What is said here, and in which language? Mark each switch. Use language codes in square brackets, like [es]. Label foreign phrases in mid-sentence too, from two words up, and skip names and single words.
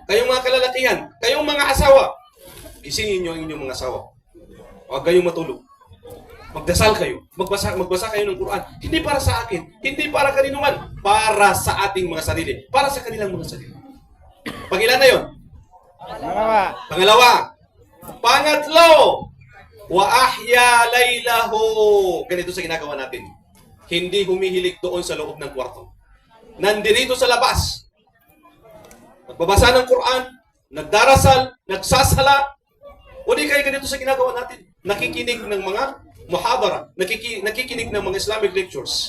[tl] Kayong mga kalalakihan, kayong mga asawa. Gisingin niyo ang inyong mga asawa. Huwag kayong matulog. Magdasal kayo. Magbasa kayo ng Quran. Hindi para sa akin. Hindi para kanino man. Para sa ating mga sarili. Para sa kanilang mga sarili. Pangilan na yun? Pangalawa. Pangatlo. [ar] وأحيا ليله. [tl] Ganito sa ginagawa natin. Hindi humihilig doon sa loob ng kwarto. Nandirito sa labas. Nagbabasa ng Quran, nagdarasal, nagsasala. O di kayo ganito sa ginagawa natin. Nakikinig ng mga muhadara, nakikinig ng mga [en] Islamic lectures.